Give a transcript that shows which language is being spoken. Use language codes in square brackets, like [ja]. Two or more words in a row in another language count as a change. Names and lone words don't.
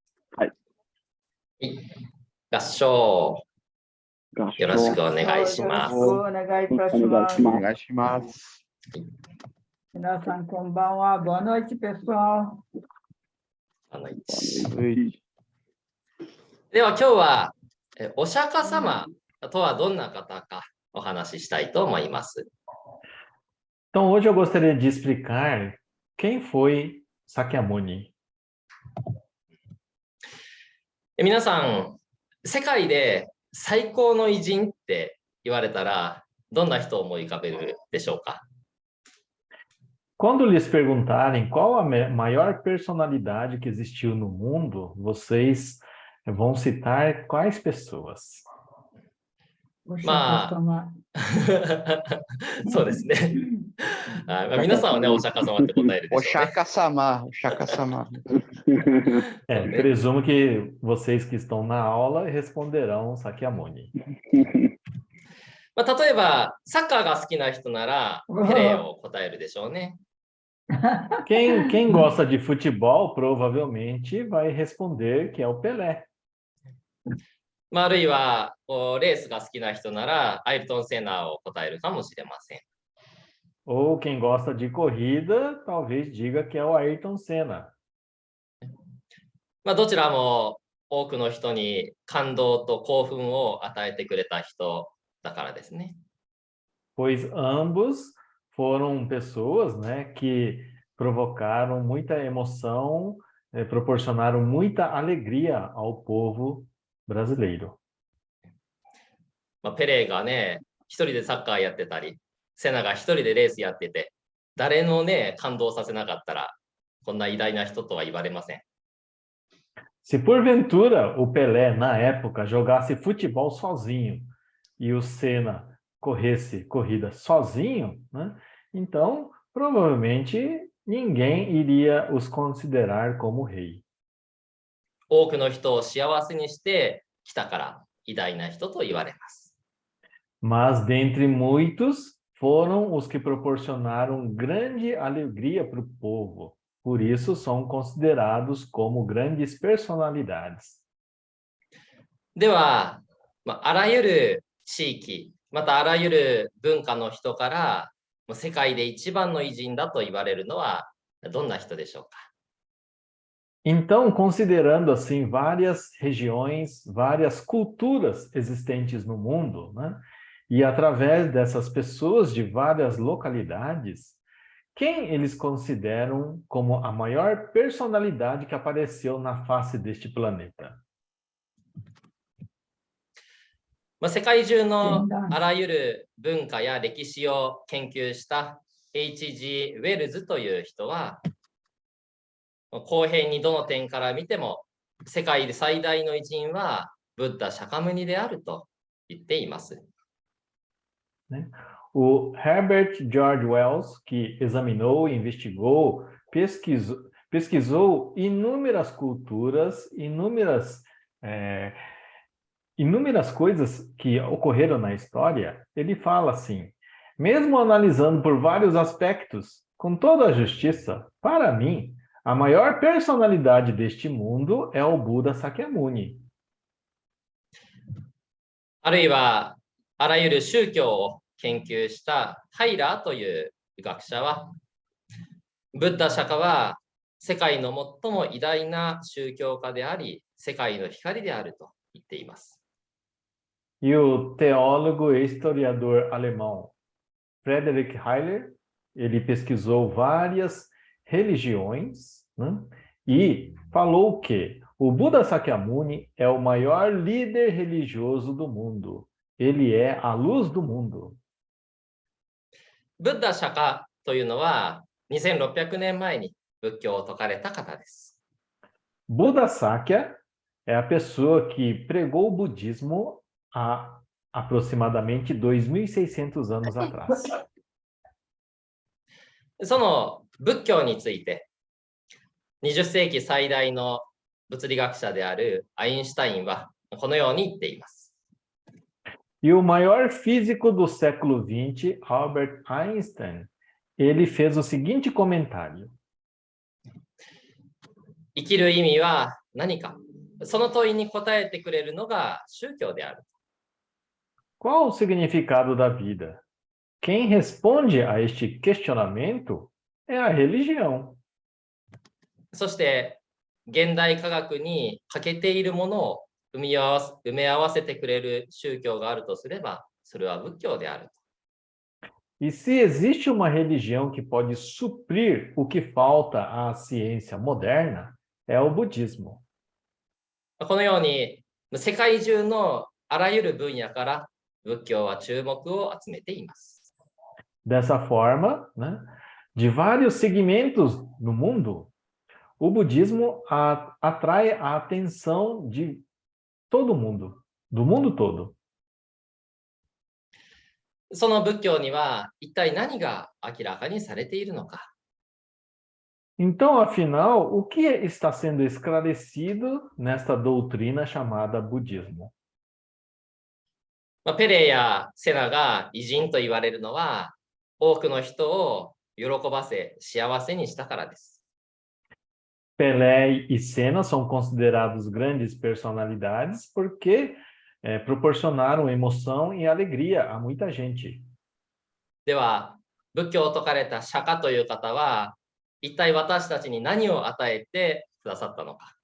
[ja] はい。合唱、よろしくお願いします。お願いいたします。お願いします。皆さん、こんばんは。 [pt] Boa noite, pessoal. Boa noite. [ja] では今日はお釈迦様とはどんな方かお話ししたいと思います。 [pt] Então, hoje eu gostaria de explicar quem foi Sakyamuni. [ja] 皆さん、世界で最高の偉人って言われたら、どんな人を思い浮かべるでしょうか？ [pt] Quando lhes perguntarem qual a maior personalidade que existiu no mundo, vocês vão citar quais pessoas? [ja] まあ、そうですね。皆さんはね、お釈迦様って答えるでしょうね。お釈迦様、お釈迦様。 [pt] Presumo que vocês que estão na aula responderão Sakyamuni. [ja] 例えば、サッカーが好きな人なら、ペレを答えるでしょうね。 [pt] Quem gosta de futebol provavelmente vai responder que é o Pelé. [ja] あるいはレースが好きな人ならアイルトン・セナを答えるかもしれません。 [pt] Ou quem gosta de corrida talvez diga que é o Ayrton Senna. [ja] どちらも多くの人に感動と興奮を与えてくれた人だからですね。 [pt] Pois ambos foram pessoas, né, que provocaram muita emoção, proporcionaram muita alegria ao povo brasileiro. [ja] ペレがね、一人でサッカーやってたり、セナが一人でレースやってて、誰のね、感動させなかったら、こんな偉大な人とは言われません。 [pt] Se porventura o Pelé, na época, jogasse futebol sozinho e o Senna corresse corrida sozinho, né, então, provavelmente, ninguém iria os considerar como rei. [ja] 多くの人を幸せにしてきたから偉大な人と言われます。 [pt] Mas dentre muitos foram os que proporcionaram grande alegria para o povo. Por isso são considerados como grandes personalidades. [ja] では、あらゆる地域、またあらゆる文化の人から世界で一番の偉人だと言われるのはどんな人でしょうか？ [pt] Então, considerando assim várias regiões, várias culturas existentes no mundo, né? E através dessas pessoas de várias localidades, quem eles consideram como a maior personalidade que apareceu na face deste planeta? [ja] 世界中のあらゆる文化や歴史を研究した H.G. ウェルズという人は、公平にどの点から見ても世界で最大の偉人はブッダ・シャカムニであると言っています。 [pt] O Herbert George Wells, que examinou, investigou, pesquisou inúmeras culturas, inúmeras coisas que ocorreram na história, ele fala assim, mesmo analisando por vários aspectos, com toda a justiça, para mim, a maior personalidade deste mundo é o Buda Sakyamuni. [ja] あるいは、あらゆる宗教を研究したハイラーという学者は、ブッダ・シャカは世界の最も偉大な宗教家であり、世界の光であると言っています。 [pt] E o teólogo e historiador alemão Friedrich Hayler, ele pesquisou várias religiões, né? E falou que o Buda Sakyamuni é o maior líder religioso do mundo. Ele é a luz do mundo. [ja] ブッダ・シャカというのは2600年前に仏教を説かれた方です。 [pt] Buda Sakya é a pessoa que pregou o budismo há aproximadamente 2.600 anos atrás. [ja] その仏教について20世紀最大の物理学者であるアインシュタインはこのように言っています。 [pt] E o maior físico do século XX, Albert Einstein, ele fez o seguinte comentário. [ja] 生きる意味は何かその問いに答えてくれるのが宗教である。 [pt] Qual o significado da vida? Quem responde a este questionamento é a religião. [ja] そして現代科学に欠けているものを埋め合わせてくれる宗教があるとすれば、それは仏教である。 [pt] E se existe uma religião que pode suprir o que falta à ciência moderna, é o budismo. [ja] このように世界中のあらゆる分野から仏教は注目を集めています。 [pt] Dessa forma, né, de vários segmentos no mundo, o budismo atrai a atenção de todo mundo, do mundo todo. [ja] その仏教には一体何が明らかにされているのか。 [pt] Então, afinal, o que está sendo esclarecido nesta doutrina chamada budismo? [ja] ペレやセナが偉人と言われるのは、多くの人を喜ばせ幸せにしたからです。 [pt] Pelé e Senna são considerados grandes personalidades porque proporcionaram emoção e alegria a muita gente. [ja] では、仏教を説かれた釈迦という方は、一体私たちに何を与えてくださったのか。